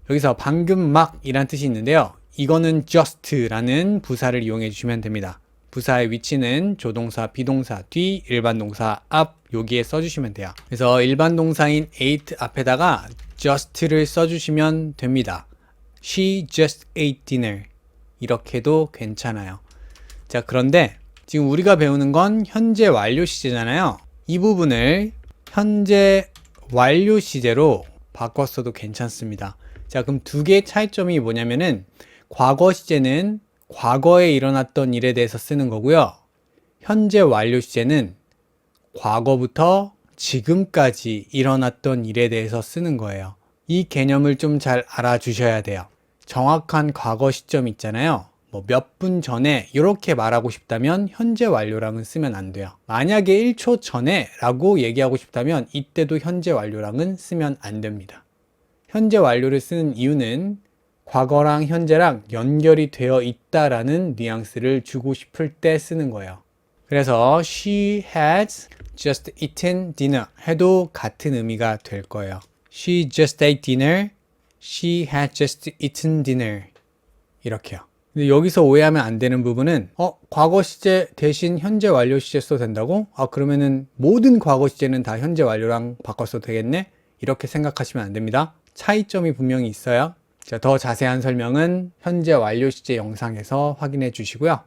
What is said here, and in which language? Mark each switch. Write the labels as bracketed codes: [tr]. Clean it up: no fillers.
[ko] 여기서 방금 막 이란 뜻이 있는데요. 이거는 just라는 부사를 이용해 주시면 됩니다. 부사의 위치는 조동사, 비동사 뒤, 일반 동사 앞 여기에 써주시면 돼요. 그래서 일반 동사인 ate 앞에다가 just를 써주시면 됩니다. [en] She just ate dinner [ko] 이렇게도 괜찮아요. 자, 그런데 지금 우리가 배우는 건 현재 완료 시제잖아요. 이 부분을 현재 완료 시제로 바꿨어도 괜찮습니다. 자, 그럼 두 개의 차이점이 뭐냐면은 과거 시제는 과거에 일어났던 일에 대해서 쓰는 거고요. 현재 완료 시제는 과거부터 지금까지 일어났던 일에 대해서 쓰는 거예요. 이 개념을 좀 잘 알아주셔야 돼요. 정확한 과거 시점 있잖아요. 뭐 몇 분 전에 이렇게 말하고 싶다면 현재 완료랑은 쓰면 안 돼요. 만약에 1초 전에 라고 얘기하고 싶다면 이때도 현재 완료랑은 쓰면 안 됩니다. 현재 완료를 쓰는 이유는 과거랑 현재랑 연결이 되어 있다라는 뉘앙스를 주고 싶을 때 쓰는 거예요. 그래서 [en] she has just eaten dinner [ko] 해도 같은 의미가 될 거예요. [en] She just ate dinner. She had just eaten dinner. [ko] 이렇게요. 근데 여기서 오해하면 안 되는 부분은 과거 시제 대신 현재 완료 시제 써도 된다고? 그러면은 모든 과거 시제는 다 현재 완료랑 바꿨어도 되겠네? 이렇게 생각하시면 안 됩니다. 차이점이 분명히 있어요. 자, 더 자세한 설명은 현재 완료 시제 영상에서 확인해 주시고요.